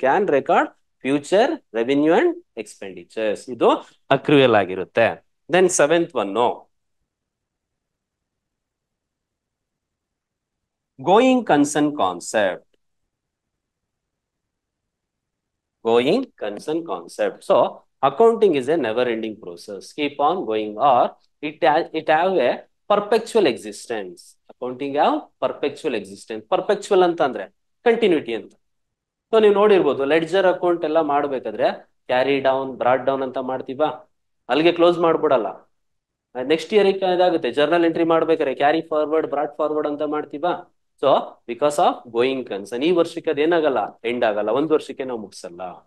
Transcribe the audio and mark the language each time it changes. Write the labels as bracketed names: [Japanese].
[English] can record future revenue and expenditures, [Kannada] ಇದು ಅಕ್ರುಯಲ್ ಆಗಿರುತ್ತೆ. [English] Then seventh one going concern concept. Going concern concept. So accounting is a never ending process, keep on going, or it have a perpetual existence. Accounting have perpetual existence. [Kannada] perpetual ಅಂತ ಅಂದ್ರೆ continuity ಅಂತ. So ನೀವು ನೋಡಿರ್ಬೋದು ledger account ಎಲ್ಲ ಮಾಡ್ಬೇಕಾದ್ರೆ carry down brought down ಅಂತ ಮಾಡ್ತೀವಾ, ಅಲ್ಲಿಗೆ close ಮಾಡ್ಬಿಡಲ್ಲ. Next year ಇದಾಗುತ್ತೆ ಜರ್ನಲ್ ಎಂಟ್ರಿ ಮಾಡ್ಬೇಕಾದ್ರೆ ಕ್ಯಾರಿ ಫಾರ್ವರ್ಡ್ ಬ್ರಾಡ್ ಫಾರ್ವರ್ಡ್ ಅಂತ ಮಾಡ್ತೀವಾ. So because of going concern, ಈ ವರ್ಷಕ್ಕೆ ಅದೇನಾಗಲ್ಲ ಎಂಡ್ ಆಗಲ್ಲ, ಒಂದ್ ವರ್ಷಕ್ಕೆ ನಾವು ಮುಗಿಸಲ್ಲ.